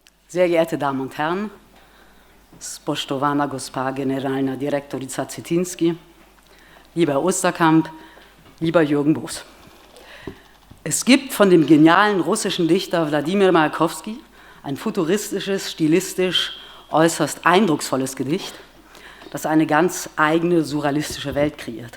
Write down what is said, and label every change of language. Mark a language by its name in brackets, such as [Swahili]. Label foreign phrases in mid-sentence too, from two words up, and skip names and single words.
[German] Sehr geehrte Damen und Herren, [Slovenian] spoštovana gospa generalna direktorica Cetinski, [German] lieber Herr Osterkamp, lieber Jürgen Boos. Es gibt von dem genialen russischen Dichter Wladimir Majakovski ein futuristisches, stilistisch äußerst eindrucksvolles Gedicht, das eine ganz eigene surrealistische Welt kreiert.